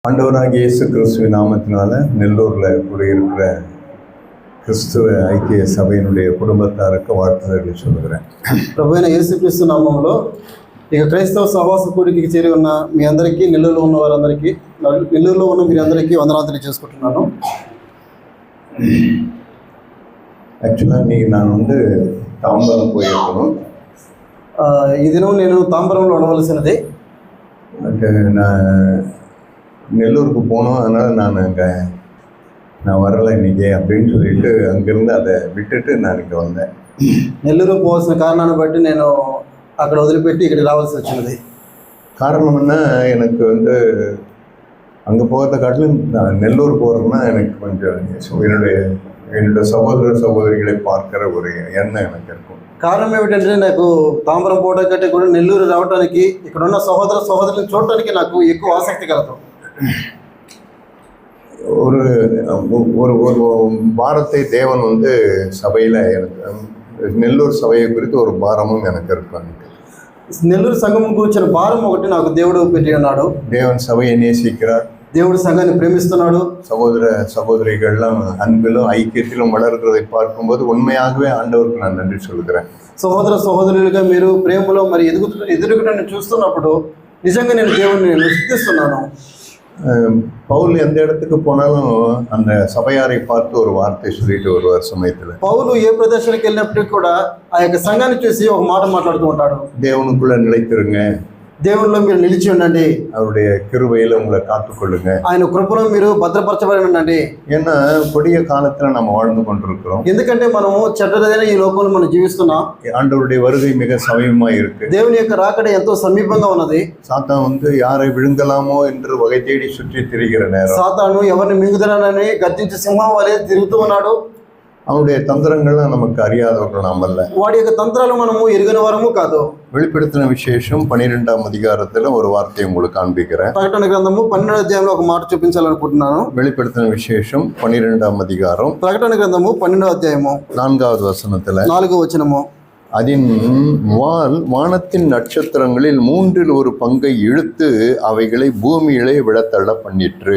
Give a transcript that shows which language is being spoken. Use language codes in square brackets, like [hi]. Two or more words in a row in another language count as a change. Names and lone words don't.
[ta] ஆண்டவராகிய இயேசு கிறிஸ்துவின் நாமத்தினால நெல்லூரில் கூடியிருக்கிற கிறிஸ்துவ ஐக்கிய சபையினுடைய குடும்பத்தாருக்கு வாழ்த்துதல்களை சொல்லுகிறேன். [te] ప్రభువైన యేసుక్రీస్తు నామములో ఇక క్రైస్తవ సహవాస కూడికి చేరి ఉన్న మీ అందరికీ, నెల్లూరులో ఉన్న వారందరికీ, నెల్లూరులో ఉన్న మీరందరికీ వందనాలు తెలియజేసుకుంటున్నాను. [ta] ஆக்சுவலாக இன்றைக்கி நான் தாம்பரம் போயிருக்கணும். [te] ఈ దినం నేను తాంబరంలో ఉండవలసినది. [ta] பட் நான் நெல்லூருக்கு போனோம், அதனால் நான் வரலை இன்றைக்கி அப்படின்னு சொல்லிட்டு அங்கேருந்து அதை விட்டுட்டு நான் இங்கே வந்தேன். [te] నెల్లూరు పోవాల్సిన కారణాన్ని బట్టి నేను అక్కడ వదిలిపెట్టి ఇక్కడికి రావాల్సి వచ్చినది. [ta] காரணம் என்ன, எனக்கு அங்கே போகிறத காட்டிலும் நான் நெல்லூர் போகிறதுனா எனக்கு கொஞ்சம் என்னுடைய சகோதர சகோதரிகளை பார்க்குற ஒரு எண்ணம் எனக்கு இருக்கும். [te] కారణం ఏమిటంటే నాకు తాంబరం పోవడం కంటే కూడా నెల్లూరు రావడానికి, ఇక్కడ ఉన్న సహోదర సహోదరులను చూడటానికి నాకు ఎక్కువ ఆసక్తి కలదు. [ta] ஒரு ஒரு ஒரு பாரத்தை தேவன் சபையில் எனக்கு நெல்லூர் சபையை குறித்து ஒரு பாரமும் எனக்கு இருக்கும். [te] నెల్లూరు సంఘం గురించిన భారం ఒకటి నాకు దేవుడు పెట్టి ఉన్నాడు. [ta] தேவன் சபையை நேசிக்கிறார். [te] దేవుడు సంఘాన్ని ప్రేమిస్తున్నాడు. [ta] சகோதர சகோதரிகள்லாம் அன்பிலும் ஐக்கியத்திலும் வளர்கிறதை பார்க்கும்போது உண்மையாகவே ஆண்டவருக்கு நான் நன்றி சொல்கிறேன். [te] సహోదర సహోదరులుగా మీరు ప్రేమలో మరి ఎదుగుటను చూస్తున్నప్పుడు నిజంగా నేను దేవుడిని స్తుతిస్తున్నాను. [ta] பவுல் எந்த இடத்துக்கு போனாலும் அந்த சபையாரை பார்த்து ஒரு வார்த்தை சொல்லிட்டு வருவார். சமயத்தில் [te] పౌలు ఏ ప్రదేశానికి వెళ్ళినప్పటికీ కూడా ఆ యొక్క సంఘాన్ని చూసి ఒక మాట మాట్లాడుతూ ఉంటాడు. [ta] தேவனுக்குள்ள நிலைத்திருங்க, [te] దేవునిలో మీరు నిలిచి ఉండండి, [ta] அவருடைய கிருபையில உங்களை காத்துக்கொள்ளுங்க, [te] ఆయన కృపలో మీరు భద్రపరచబడి ఉండండి. [ta] ஏன்னா கொடிய காலத்துல நம்ம வாழ்ந்து கொண்டிருக்கிறோம். [te] ఎందుకంటే మనము చెడ్డదైన ఈ లోకంలో మనం జీవిస్తున్నాం. [ta] ஆண்டவருடைய வருகை மிக சமீபமா இருக்கு. [te] దేవుని యొక్క రాకడ ఎంతో సమీపంగా ఉన్నది. [ta] சாத்தான் யாரை விழுங்கலாமோ என்று வகை தேடி சுற்றி திரிகிற நேரம். [te] సాతాను ఎవరిని మింగుదనని గర్జించి సింహం వలె తిరుగుతూ ఉన్నాడు. [ta] அவனுடைய தந்திரங்கள்லாம் நமக்கு அறியாதவர்கள் நாம் அல்ல. [te] వాడి యొక్క తంత్రాలు మనము ఎరుగని వారము కాదు. [ta] வெளிப்படுத்தின விசேஷம் 12ஆம் அதிகாரத்தில் ஒரு வார்த்தையை உங்களுக்கு காண்பிக்கிறேன். [te] ప్రకటన గ్రంథము 12వ అధ్యాయంలో ఒక మాట చూపించాలనుకుంటున్నాను. [ta] வெளிப்படுத்தின விசேஷம் 12ஆம் அதிகாரம், [te] ప్రకటన గ్రంథము 12వ అధ్యాయము [ta] 4வது வசனத்தில், [te] 4వ వచనము, [ta] அதன் வானத்தின் நட்சத்திரங்களில் 1/3 பங்கை இழுத்து அவைகளை பூமியிலே விழத்தள்ள பண்ணிற்று.